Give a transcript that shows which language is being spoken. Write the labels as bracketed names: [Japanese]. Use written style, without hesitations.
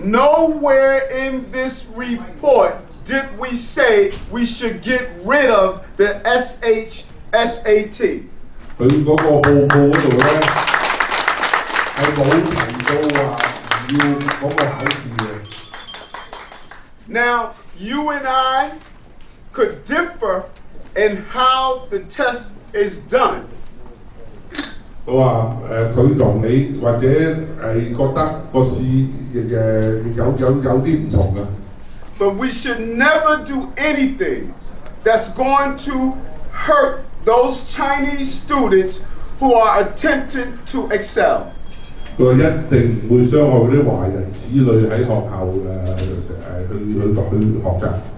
[English] Nowhere in this report did we say we should get rid of the SAT. [Cantonese] 佢嗰個報告嗰度咧係冇提到話唔要嗰個考試嘅。 [English] Now, you and I could differ in how the test is done. [Cantonese] 佢話佢同你或者係覺得個試有啲唔同嘅。 [English] but we should never do anything that's going to hurt those Chinese students who are attempting to excel. [Cantonese] 佢話一定唔會傷害嗰啲華人子女喺學校去學習。